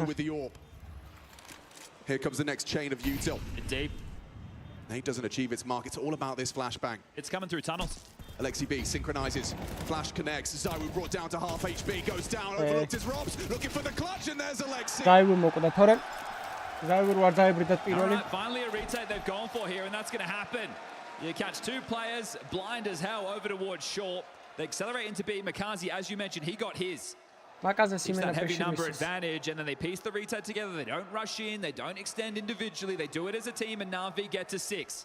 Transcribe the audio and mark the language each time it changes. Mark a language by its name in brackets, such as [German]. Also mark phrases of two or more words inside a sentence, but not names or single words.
[English] with the AWP. Here comes the next chain of util. Deep. Nate doesn't achieve its mark. It's all about this flashbang. It's coming through tunnels. Alexi B synchronizes. Flash connects. Zaiwu brought down to half HP. Goes down. Overlooked his Robs. Looking for the clutch, and there's Alexi. [Georgian] Zaiwu მოკვდა თორემ Zaiwu არ დაებრიდათ პირველი. [English] Finally a retake they've gone for here, and that's going to happen. You catch two players blind as hell over towards short. They accelerate into B. Mikaze, as you mentioned, he got his. It's that heavy number advantage, and then they piece the retake together. They don't rush in, they don't extend individually, they do it as a team, and Na'Vi get to 6.